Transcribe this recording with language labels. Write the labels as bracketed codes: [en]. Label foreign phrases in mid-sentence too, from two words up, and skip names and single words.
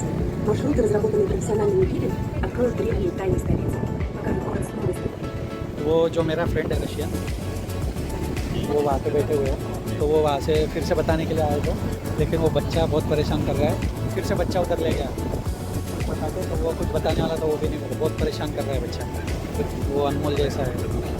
[ru] Маршруты, разработанные профессиональными гидами, откроют древние тайны столицы. Покажут город с новой стороны. [hi] वो जो मेरा फ्रेंड है रशियन, वो वहाँ पे बैठे हुए हैं, तो वो वहाँ से फिर से बताने के लिए आए थे, लेकिन वो बच्चा बहुत परेशान कर रहा है, फिर से बच्चा उधर ले गया बताते, तो वो कुछ बताने वाला, तो वो भी नहीं बोला, बहुत परेशान कर रहा है बच्चा, वो अनमोल जैसा है।